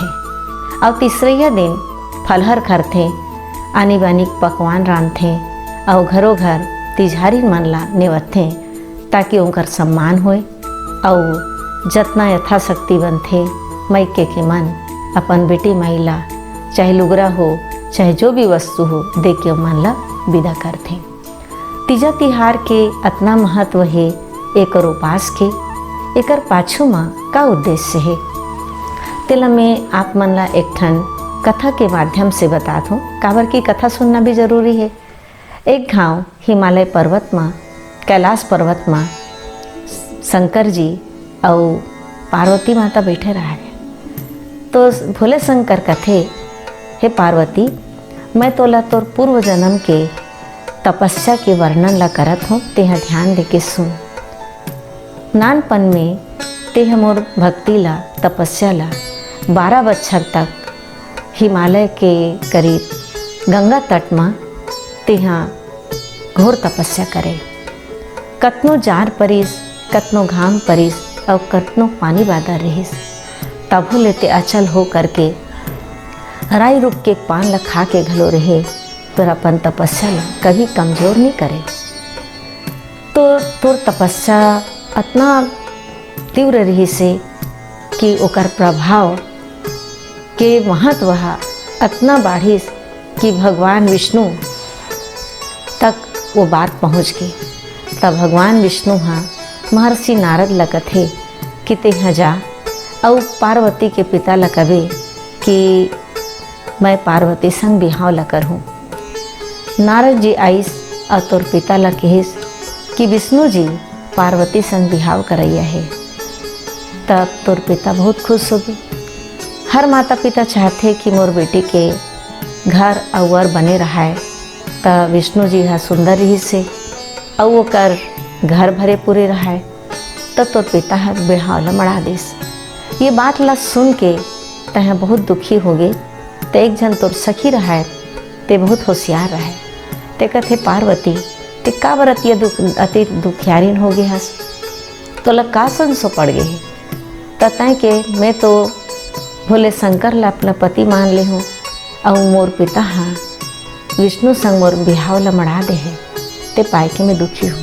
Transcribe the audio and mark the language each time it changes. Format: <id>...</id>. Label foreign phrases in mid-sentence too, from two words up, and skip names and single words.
<hne>और तीसरैया दिन फलहर करथे, आनी बानी पकवान रांधथे और घरों घर तिजहारी मन ला नेवथे, ताकि उनकर सम्मान होए और जतना यथाशक्ति बनथे मायके के मन अपन बेटी माइला चाहे लुगरा हो चाहे जो भी वस्तु हो दे के मन ला विदा करथे। तीजा तिहार के अतना महत्व है एकर उपास के। एकर पाछू में का उद्देश्य है तेला मैं आप मन ला एक ठन कथा के माध्यम से बता दूँ। काबर की कथा सुनना भी जरूरी है। एक गांव हिमालय पर्वत में, कैलाश पर्वत में शंकर जी और पार्वती माता बैठे रहे। तो भोले शंकर कथे, हे पार्वती, मैं तोला तोर पूर्व जन्म के तपस्या के वर्णन ला करत हूँ, तेहा ध्यान दे के सुन। नानपन में तेह मोर भक्ति ला तपस्या ला 12 बच्छर तक हिमालय के करीब गंगा तट में तेहा घोर तपस्या करे। कतनो जार परिस, कतनो घाम परिस और कतनो पानी बादा रहिस, तभो लेते अचल हो करके राई रुक के पान ला खा के घलो रहे, फिर अपन तपस्या ला कभी कमजोर नहीं करे। तो तोर तपस्या इतना तीव्र रही से कि ओकर प्रभाव के महत्व इतना बढ़िस कि भगवान विष्णु तक वो बात पहुँच गई। तब भगवान विष्णु महर्षि नारद ला कथे कि तेहा जा और पार्वती के पिता ला कहे कि मैं पार्वती संग बिहाव ला करहूँ। नारद जी आइस और तोर पिता ला कहिस कि विष्णु जी पार्वती संग बिहाव करैया है। तब तोर पिता बहुत खुश हो गए। हर माता पिता चाहते कि मोर बेटी के घर और बने रहा। तब विष्णु जी सुंदर रही से और वो कर घर भरे पूरे रहा। तब तोर पिता बिहाव ला मड़ा दिस। ये बात ला सुन के तह बहुत दुखी हो गए। तो एक जन तोर सखी रहा, ते बहुत होशियार रहा। ते कथे पार्वती, ते का बरतिया अति दुखियारीन हो गए हस, तो ला का संसो पड़ गए। तय के मैं तो भोले शंकर ला अपना पति मान ले हूँ और मोर पिता विष्णु संग मोर बिहाव ला मड़ा दे है, ते पाए के मैं दुखी हूँ।</hne>